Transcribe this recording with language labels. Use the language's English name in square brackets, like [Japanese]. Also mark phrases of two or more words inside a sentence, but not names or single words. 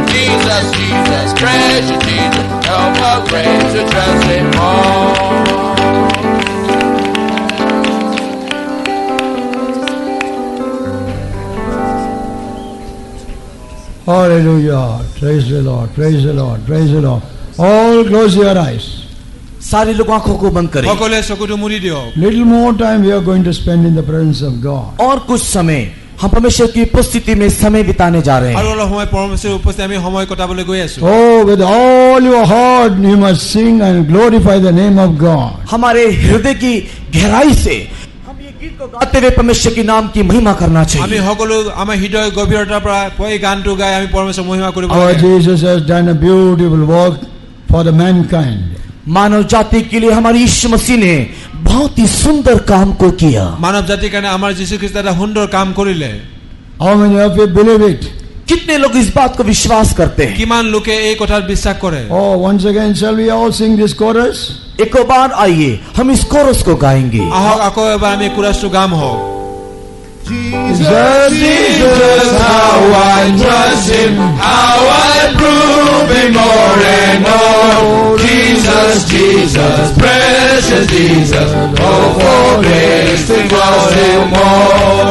[English] Jesus, Jesus, precious Jesus, oh, for grace to trust him more. Hallelujah. Praise the Lord. Praise the Lord. Praise the Lord. All close your eyes. [Hindi] सारे लोग आंखों को बंद करें। [Assamese] সকলে চকুটো মুৰি দিয়ক। [English] Little more time we are going to spend in the presence of God. [Hindi] और कुछ समय हम परमेश्वर की उपस्थिति में समय बिताने जा रहे [Assamese] আৰু [Hindi] हैं। [Assamese] অলপ সময় পৰমেশ্বৰৰ উপস্থিতি আমি সময় কটাবলৈ গৈ আছো। [English] Oh, with all your heart you must sing and glorify the name of God. [Hindi] हमारे हृदय की गहराई से हम ये गीत को गाते हुए परमेश्वर के नाम की महिमा करना [Assamese] আমি [Hindi] चाहिए। [Assamese] সকলো আমাৰ হৃদয় গভীৰতাৰ পৰা এই গানটো গাই আমি পৰমেশ্বৰৰ মহিমা কৰিব [English] Our [Assamese] লাগে। [English] Jesus has done a beautiful work for the mankind. [Hindi] मानव जाति के लिए हमारे यीशु मसीह ने बहुत ही सुंदर काम को किया। [Assamese] মানৱ জাতিৰ কাৰণে আমাৰ যীশু খ্ৰীষ্ট এটা সুন্দৰ কাম কৰিলে। [English] How many of you believe it? [Hindi] कितने लोग इस बात को विश्वास करते हैं? [Assamese] কিমান লোকে এই কথাত বিশ্বাস কৰে? [English] Oh, once again, shall we all sing this chorus? [Hindi] एक बार आइए हम इस कोरस को गाएंगे। [Assamese] আহক আকৌ এবাৰ আমি কোৰাছটো গাম হওক। [English] Jesus, Jesus, how I trust him, how I prove him more and more. Jesus, Jesus, precious Jesus, oh, for grace to trust him more.